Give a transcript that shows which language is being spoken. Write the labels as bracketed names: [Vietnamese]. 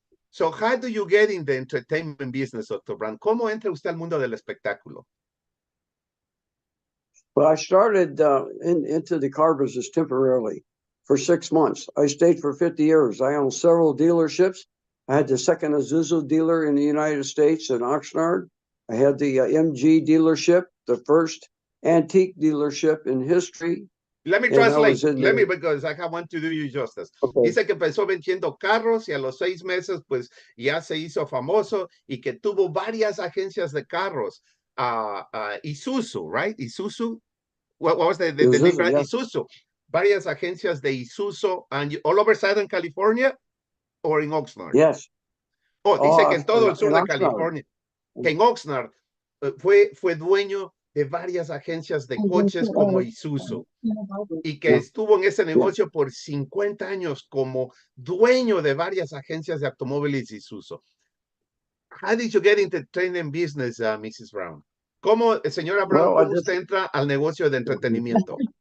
[English] So, how do you get in the entertainment business, Dr. Brown? [Spanish] ¿Cómo entra usted al mundo del espectáculo? [English] Well, I started into the car business temporarily for 6 months. I stayed for 50 years. I owned several dealerships. I had the second Isuzu dealer in the United States in Oxnard. I had the MG dealership, the first antique dealership in history. Let me translate. Because I want to do you justice. Okay. [Spanish] Dice que empezó vendiendo carros y a los 6 meses, pues ya se hizo famoso y que tuvo varias agencias de carros. [English] Isuzu, right? Isuzu. What was the difference? Yeah. Isuzu. [Spanish] Varias agencias de Isuzu, [English] and all over Southern California or in Oxnard? Yes. [Spanish] Oh, dice que en todo el sur de California. Que en Oxnard fue dueño de varias agencias de coches como Isuzu y que estuvo en ese negocio por 50 años como dueño de varias agencias de automóviles Isuzu. [English] How did you get into the entertainment business, Mrs. Brown? [Spanish] ¿Cómo, señora Brown, cómo usted entra al negocio de entretenimiento?